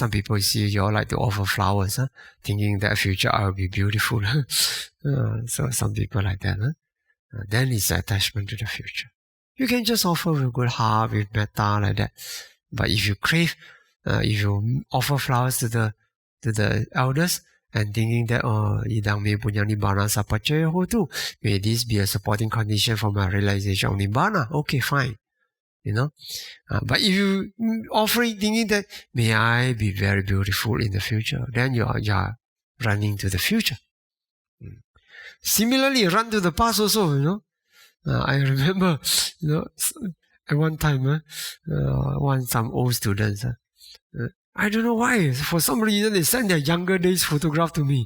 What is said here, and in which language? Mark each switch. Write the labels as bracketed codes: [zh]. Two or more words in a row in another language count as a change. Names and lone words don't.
[en] Some people see you all like to offer flowers, thinking that future I will be beautiful. So some people like that. Then it's attachment to the future. You can just offer with good heart, with metta, like that. But if you crave, if you offer flowers to the elders, and thinking that, [pi] idang me punya nibbana sapacaya hotu, [en] may this be a supporting condition for my realization of nibbana. Okay, fine. But if you offering thinking that, may I be very beautiful in the future, then you are running to the future. Similarly, run to the past also, I remember, at one time, some old students, I don't know why, for some reason they sent their younger days photograph to me.